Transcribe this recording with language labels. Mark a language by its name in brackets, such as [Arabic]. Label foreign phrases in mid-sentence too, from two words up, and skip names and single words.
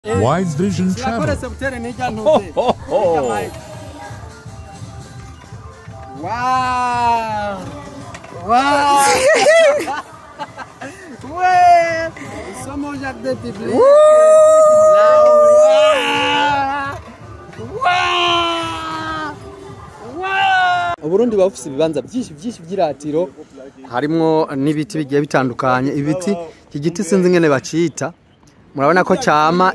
[English] Wise Vision Travel. Wow! [French] Wow! Ouais! Somos já de public. [Rundi] Uburundi bafise ibibanza byinshi by'iratiro harimo n'ibiti bigiye bitandukanye. Ibiti iki giti sinzi ngene bacita, murabona ko cyama.